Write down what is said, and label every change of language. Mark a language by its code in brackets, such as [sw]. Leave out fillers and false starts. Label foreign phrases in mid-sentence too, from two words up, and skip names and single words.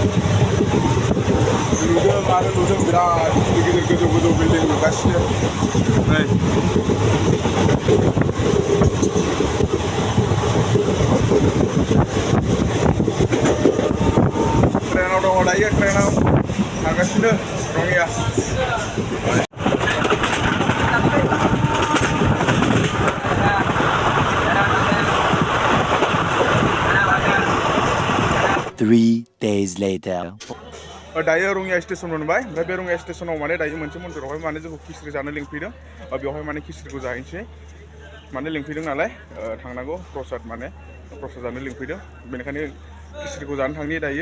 [brx] नुदों बिराद गिदिर गिदिर गोजौ बिल्डिं नुगासिनो नै। ट्रेनाव दङ दायो, ट्रेनाव थांगासिनो रङिया। [en] Three days later. [brx] दायो रङिया स्टेसन मोनबाय। ओमफ्राय बे रङिया स्टेसनाव माने दायो मोनसे मन्दिरावहाय माने जोंखौ खिस्रि जानो लिंफैदों। बेवहाय माने खिस्रिखौ जाहैनोसै, माने लिंफैदों नालाय थांनांगौ। प्रसाद जानो लिंफैदों, बेनिखायनो खिस्रिखौ जानो थांनि दायो।